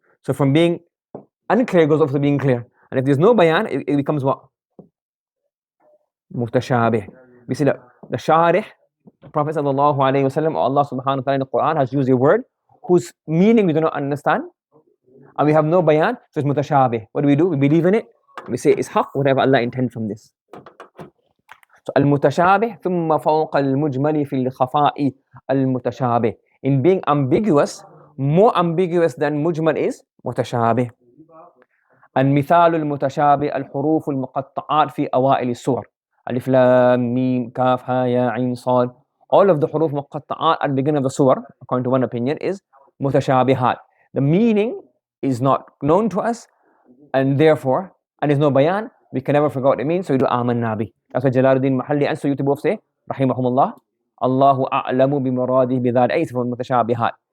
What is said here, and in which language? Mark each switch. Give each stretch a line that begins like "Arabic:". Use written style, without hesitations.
English: So from being unclear, it goes over to being clear. And if there's no bayan, it becomes what? Mutashabih. We see that the sharih, Prophet sallallahu alaihi wasallam, or Allah subhanahu wa ta'ala in the Quran has used a word whose meaning we do not understand, and we have no bayan, so it's mutashabih. What do? We believe in it, We say it's haq, whatever Allah intends from this.
Arabic: So المتشابه ثم فوق المجمل في الخفاء المتشابه.
English: In being ambiguous, more ambiguous than مجمل is متشابه.
Arabic: المثال المتشابه الحروف المقطعات في أوائل السور. ألف لام ميم كاف ها يا عين صاد.
English: All of the حروف مقطعات at the beginning of the surah, according to one opinion, is متشابهات. The meaning is not known to us, and therefore, and there's no bayan, we can never forget what it means, so we do
Arabic: آمنا به.
English: That's why Jalaluddin Mahalli and Suyuti both say, rahimahumullah,
Arabic: Allahu a'lamu bimuradihi
English: bidhal ayt from mutashabihat.